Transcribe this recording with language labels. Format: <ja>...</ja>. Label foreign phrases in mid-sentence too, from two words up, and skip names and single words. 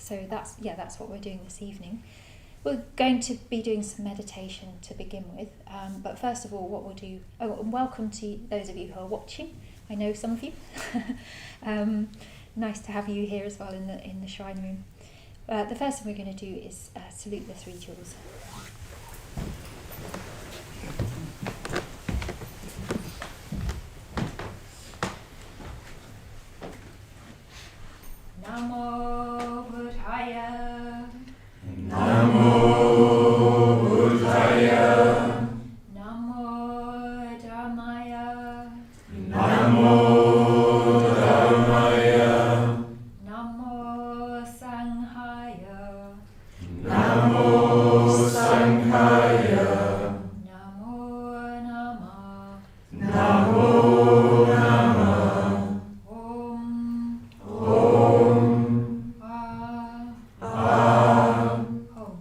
<en>So that's what we're doing this evening. We're going to be doing some meditation to begin with, but first of all, what we'll do. And welcome to those of you who are watching. I know some of you. Nice to have you here as well in the shrine room. The first thing we're going to do is salute the three jewels.</en> <pi>Namo Buddhaya. Namo Buddhaya. Namo Dhammaya. Namo Dhammaya. Namo Sanghaya. Namo Sanghaya. Namo Nama. Namo Nama. Om. Om. Hom.</pi>